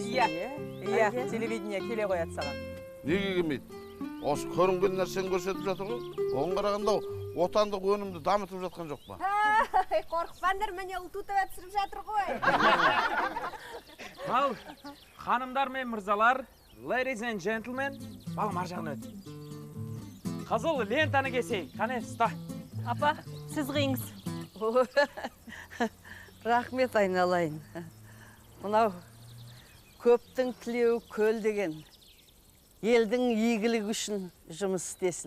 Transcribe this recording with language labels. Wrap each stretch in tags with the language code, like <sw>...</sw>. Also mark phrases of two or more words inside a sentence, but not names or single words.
<kk>Иә, телевидение келе қояды саған. Неге келмейді? Осы көрінген нәрсені көрсетіп жатыр ғой. Оған қарағанда отандық өнімді дамытып жатқан жоқ па? Қорқпаңдар, міне ұл тутап түсіріп жатыр ғой. Ал, ханымдар мен мырзалар,</kk> <en>ladies and gentlemen,</en> <kk>балым ар жағына өт. Қызыл лентаны кесейік, қане, ұста. Апа, сіз қиыңыз. Рахмет айналайын. Мынау көптің тілеуі көл деген. Елдің игілігі үшін жұмыс істесін.</kk>